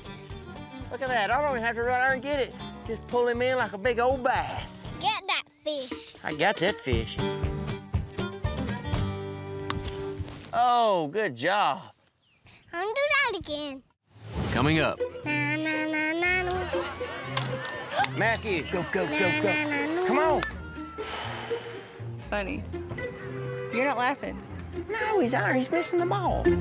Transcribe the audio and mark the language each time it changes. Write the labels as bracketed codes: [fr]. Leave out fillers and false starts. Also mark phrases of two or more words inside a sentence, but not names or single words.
[en] Look at that. I don't even have to run out and get it. Just pull him in like a big old bass. Get that fish. I got that fish. Oh, good job. I'm gonna do that again. Coming up. Na, na, na, na, na. Matthew, go, go, go, go. Na, na, na, Come on. It's funny. You're not laughing. No, he's out. He's missing the ball.